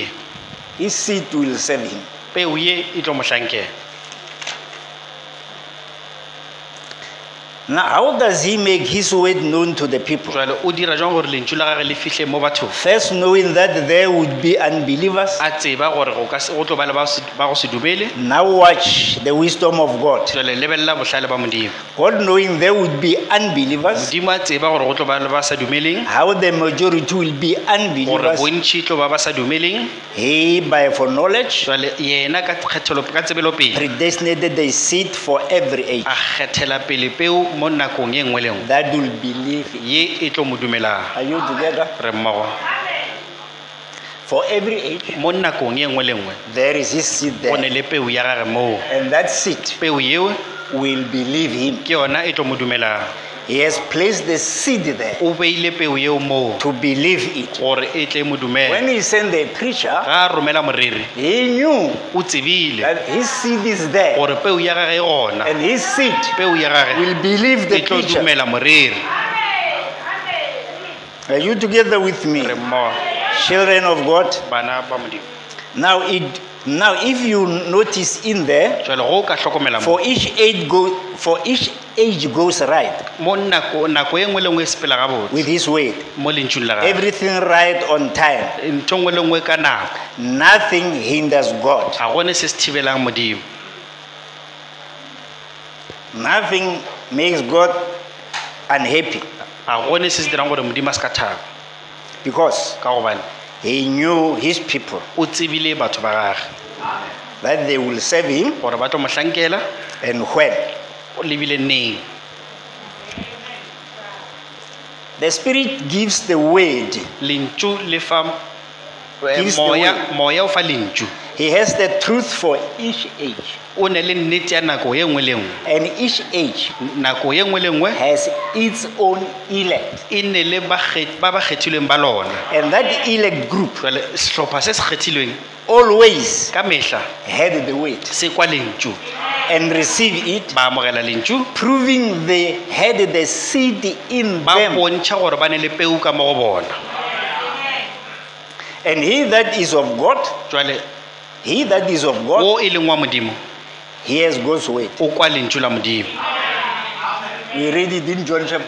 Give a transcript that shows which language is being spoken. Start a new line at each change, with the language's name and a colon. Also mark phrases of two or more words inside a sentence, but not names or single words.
English: will save him.
Northern Sotho: peo ye e tlo mo hlankela.
English: Now, how does he make his word known to the people?
Northern Sotho: Jwale o dira jwang gore lentswe la gage le fihle mo bathong?
English: First, knowing that there would be unbelievers.
Northern Sotho: A tseba gore go tlo ba le ba go se dumele.
English: Now, watch the wisdom of God.
Northern Sotho: Jwale lebelela bohlale ba Modimo.
English: God, knowing there would be unbelievers,
Northern Sotho: Modimo a tseba gore go tlo ba le ba sa dumeleng,
English: how the majority will be
Northern Sotho: gore
English: unbelievers.
Northern Sotho: bontši tlo ba sa dumeleng.
English: He, by foreknowledge,
Northern Sotho: Jwale yena ka tsebelo pele
English: predestinated the seed for every age
Northern Sotho: a kgethela pele peo mo nakong ye nngwe le nngwe
English: that will believe.
Northern Sotho: ye e tlo mo dumelang.
English: Are you together?
Northern Sotho: Re mmogo.
English: For every age,
Northern Sotho: Mo nakong ye nngwe le nngwe
English: there is his seed
Northern Sotho: go ne
English: there,
Northern Sotho: le peo ya gage moo.
English: and that seed
Northern Sotho: Peo yeo
English: will believe him.
Northern Sotho: ke yona e tlo mo dumelang.
English: He has placed the seed there
Northern Sotho: O beile peo yeo moo
English: to believe it.
Northern Sotho: gore e tle mo dumele.
English: When he sent the preacher,
Northern Sotho: Ga a romela moriri
English: he knew
Northern Sotho: o tsebile
English: that his seed is there,
Northern Sotho: gore peo ya gage e gona.
English: and his seed
Northern Sotho: Peo ya gage
English: will believe the
Northern Sotho: e tlo
English: preacher.
Northern Sotho: dumela moriri.
English: Are you together with me,
Northern Sotho: Re mmogo.
English: children of God?
Northern Sotho: Bana ba Modimo.
English: Now, if you notice in there,
Northern Sotho: Jwale go ka hlokomela mo
English: for each age goes right
Northern Sotho: mo nako e nngwe le nngwe e sepela gabotse
English: with his word.
Northern Sotho: mo lentsweng la gage.
English: Everything right on time.
Northern Sotho: Ntho nngwe le nngwe ka nako.
English: Nothing hinders God.
Northern Sotho: Ga gone se se thibelang Modimo.
English: Nothing makes God unhappy,
Northern Sotho: Ga gone se se dirang gore Modimo a se ka thaba.
English: because
Northern Sotho: Ka gobane
English: he knew his people
Northern Sotho: o tsebile batho ba gage
English: that they will serve him,
Northern Sotho: gore ba tlo mo hlankela
English: and when.
Northern Sotho: o lebile neng.
English: The Spirit gives the word.
Northern Sotho: Lentšu le fa
English: Gives the
Northern Sotho: moya o fa lentšu.
English: He has the truth for each age,
Northern Sotho: O ne le nnete ya nako ye nngwe le nngwe.
English: and each age
Northern Sotho: Nako ye nngwe le nngwe
English: has its own elect,
Northern Sotho: e ne le ba ba kgethilweng ba lona.
English: and that elect group
Northern Sotho: Jwale sehlopha se se kgethilweng
English: always
Northern Sotho: ka mehla
English: had the word
Northern Sotho: se kwa lentšu
English: and receive it,
Northern Sotho: ba amogela lentšu
English: proving they had the seed in
Northern Sotho: ba
English: them.
Northern Sotho: bontšha gore ba ne le peu ka mo go bona.
English: And he that is of God,
Northern Sotho: Jwale
English: he that is of God,
Northern Sotho: o e leng wa Modimo
English: he has God's word.
Northern Sotho: o kwa lentšu la Modimo.
English: We read it in John chapter